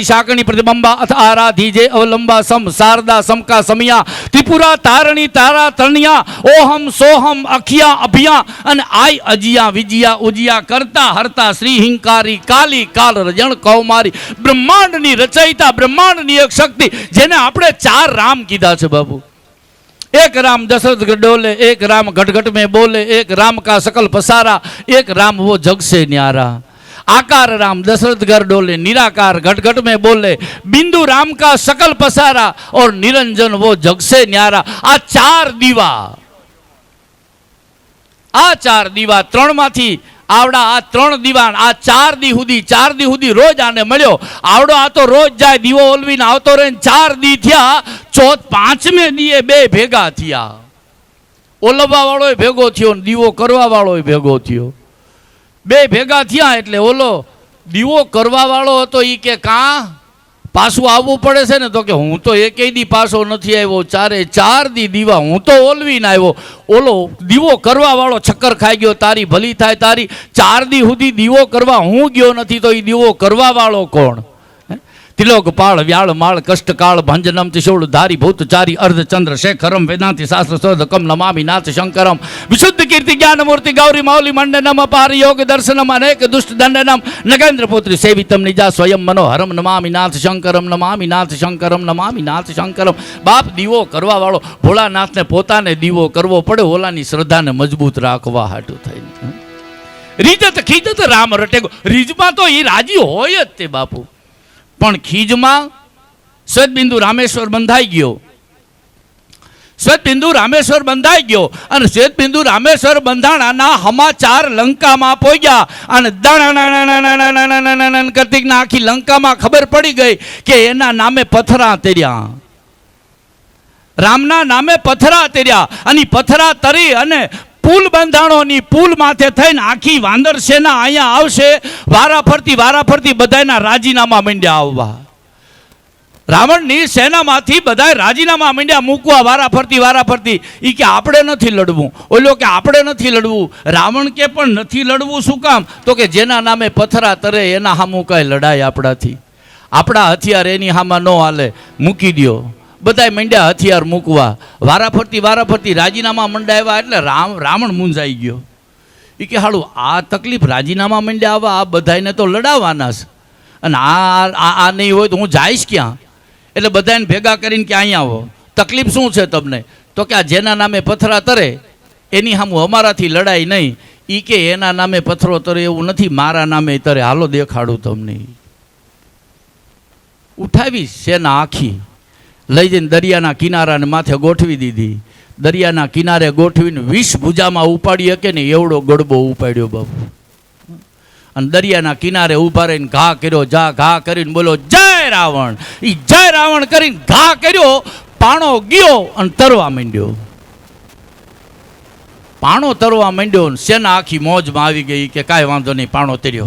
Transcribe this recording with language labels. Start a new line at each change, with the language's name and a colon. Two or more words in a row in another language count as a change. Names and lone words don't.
Gujarati: શાકણી પ્રતિબંબા અથ આરાધી જે અવલંબા સમ શારદા સમકા સમિયા ત્રિપુરા તારણી તારા તરણિયા ઓહમ સોહમ અખિયા અભિયા અને આઈ અજિયા વિજયા ઉજિયા કરતા હરતા શ્રી હિંકારી કાલી કાલ રજણ કૌમારી બ્રહ્માંડની રચયિતા બ્રહ્માંડની એક શક્તિ જેને આપણે 4 રામ કીધા છે બાપુ
Hindi: एक राम दशरथ डोले एक राम घट में बोले एक राम का सकल पसारा एक राम वो जग से न्यारा आकार राम दशरथ घर डोले निराकार घट घट में बोले बिंदु राम का सकल पसारा और निरंजन वो जग से न्यारा
Gujarati: આ 4 દીવા આ 4 દીવા 3 માથી આવડા આ 3 દીવા આ 4 દી હુદી રોજ આને મળ્યો આવડો આ તો રોજ જાએ દીવો ઓલવીને આવતો રહે 4 દી થયા 5મે દીએ 2 ભેગા થયા ઓલવા વાળો ભેગો થયો દીવો કરવા વાળો ભેગો થયો 2 ભેગા થયા એટલે ઓલો દીવો કરવા વાળો હતો ઈ કે કા પાછું आवવું પડે છે ને તો કે હું તો એકેય દી પાછો નથી આવ્યો 4 દી દીવા હું તો ઓલવીને આવ્યો ઓલો દીવો કરવા વાળો છક્કર ખાઈ ગયો તારી ભલી થાય તારી 4 દી સુધી દીવો કરવા હું ગયો નથી તો એ દીવો કરવા વાળો કોણ
Sanskrit: तिलोकपाल व्याल माल कष्टकाल भंजनम त्रिशूल धारी भूतचारी अर्धचंद्र शेखरम वेदांति शास्त्र शोधकम नमामि नाथ शंकरम विशुद्ध कीर्ति ज्ञान मूर्ति गौरी मौली मंडनम अपार योग दर्शनम अनेक दुष्ट दंडनम नगेंद्र पुत्री सेवितम निजा स्वयं मनोहरम नमामि नाथ शंकरम नमामि नाथ शंकरम नमामि नाथ शंकरम
Gujarati: બાપ દીવો કરવા વાળો ભોલાનાથ ને પોતાને દીવો કરવો પડે ઓલાની શ્રદ્ધા ને મજબૂત રાખવા હાટુ થઈને રીજત ખીજત રામ રટેગો રીજમાં તો એ રાજી હોય જ તે બાપુ પણ ખીજમાં શ્વેતબિંદુ રામેશ્વર બંધાઈ ગયો શ્વેતબિંદુ રામેશ્વર બંધાઈ ગયો અને શ્વેતબિંદુ રામેશ્વર બંધાણાના સમાચાર લંકામાં પહોંચ્યા અને કરતીકના આખી લંકામાં ખબર પડી ગઈ કે એના નામે પથરા તર્યા રામના નામે પથરા તર્યા અને પથરા તરી અને પુલ બંધાણોની પુલ માથે થઈને આખી વાંદર સેના અહીંયા આવશે વારાફરતી બધાયના રાજીનામા મંડ્યા આવવા રાવણની સેનામાંથી બધાય રાજીનામા મંડ્યા મૂકવા વારાફરતી ઈ કે આપણે નથી લડવું ઓલો કે આપણે નથી લડવું રાવણ કે પણ નથી લડવું શું કામ તો કે જેના નામે પથરા તરે એના હામું કાંઈ લડાઈ આપણાથી આપણા હથિયાર એની હામા ન હાલે મૂકી દ્યો બધાય મંડ્યા હથિયાર મૂકવા વારાફરતી રાજીનામા મંડાવ્યા એટલે રાવણ મૂંઝાઈ ગયો ઈ કે હાલુ આ તકલીફ રાજીનામા મંડ્યા આવા આ બધાયને તો લડાવાના છે અને આ નહીં હોય તો હું જાઈશ ક્યા એટલે બધાયને ભેગા કરીને કે અહીં આવો તકલીફ શું છે તમને તો કે આ જેના નામે પથરા તરે એની હામું અમારાથી લડાઈ નહીં ઈ કે એના નામે પથરો તરે એવું નથી મારા નામે તરે હાલો દેખાડું તમને ઉઠાવી સેના આખી લઈ જઈને દરિયાના કિનારાને માથે ગોઠવી દીધી દરિયાના કિનારે ગોઠવીને 20 ભુજામાં ઉપાડી શકે ને એવડો ગડબો ઉપાડ્યો બાપુ. અને દરિયાના કિનારે ઊભા રહીને ઘા કર્યો, ઘા કરીને બોલો જય રાવણ. એ જય રાવણ કરીને ઘા કર્યો, પાણો ગયો અને તરવા માંડ્યો. પાણો તરવા માંડ્યો, સેના આખી મોજમાં આવી ગઈ કે કાંઈ વાંધો નહીં, પાણો તર્યો.